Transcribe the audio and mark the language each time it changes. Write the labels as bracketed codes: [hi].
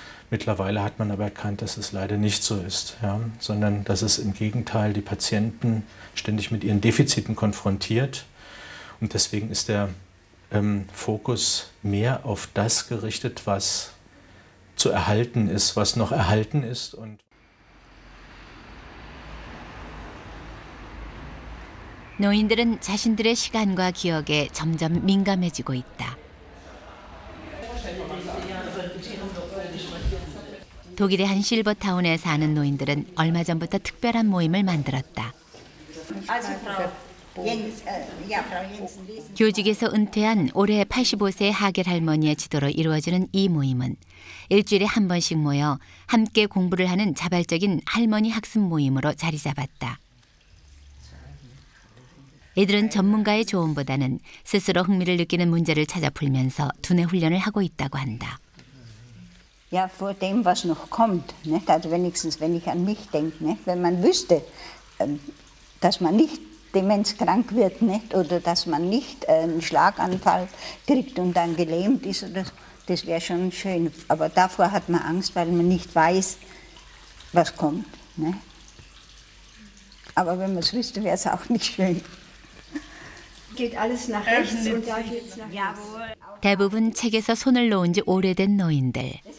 [de] Mittlerweile hat man aber erkannt, dass es leider nicht so ist, ja, sondern dass es im Gegenteil die Patienten ständig mit ihren Defiziten konfrontiert. Und deswegen ist der Fokus mehr auf das gerichtet, was zu erhalten ist, was noch erhalten ist. Und [ko] 노인들은 자신들의 시간과 기억에 점점 민감해지고 있다. 독일의 한 실버타운에 사는 노인들은 얼마 전부터 특별한 모임을 만들었다. 교직에서 은퇴한 올해 85세 하겔 할머니의 지도로 이루어지는 이 모임은 일주일에 한 번씩 모여 함께 공부를 하는 자발적인 할머니 학습 모임으로 자리 잡았다. 이들은 전문가의 조언보다는 스스로 흥미를 느끼는 문제를 찾아 풀면서 두뇌 훈련을 하고 있다고 한다. [de] Ja, vor dem, was noch kommt, nicht? Also wenigstens, wenn ich an mich denke, nicht? Wenn man wüsste, dass man nicht demenzkrank wird, nicht? Oder dass man nicht einen Schlaganfall kriegt und dann gelähmt ist, oder, das wäre schon schön. Aber davor hat man Angst, weil man nicht weiß, was kommt. Nicht? Aber wenn man es wüsste, wäre es auch nicht schön. Geht alles nach rechts und da geht's nach links. [ko] 대부분 책에서 손을 놓은 지 오래된 노인들.